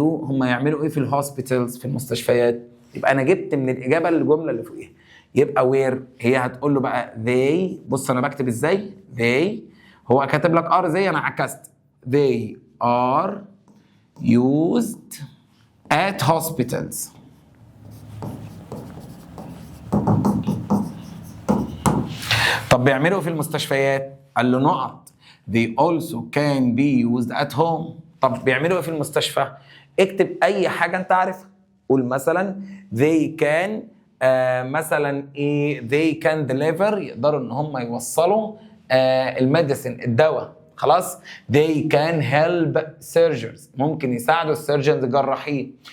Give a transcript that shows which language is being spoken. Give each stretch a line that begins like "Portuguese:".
Arabic: هم يعملوا ايه في الهوسبيتالز في المستشفيات. يبقى انا جبت من الاجابه الجمله اللي فوقيها. يبقى where هي هتقول له بقى they. بص انا بكتب ازاي they. هو كاتب لك are زي انا عكست.
English: they are used at hospitals.
Arabic: طب بيعملوا في المستشفيات؟ قال له نقط.
English: they also can be used at home.
Arabic: طب بيعملوا في المستشفى؟ اكتب اي حاجة انت عارفها. قول مثلا
English: they can
Arabic: مثلا ايه
English: they can deliver
Arabic: يقدروا ان هم يوصلوا الميديسن الدواء. خلاص.
English: they can help surgeons
Arabic: ممكن يساعدوا السيرجنز الجراحين.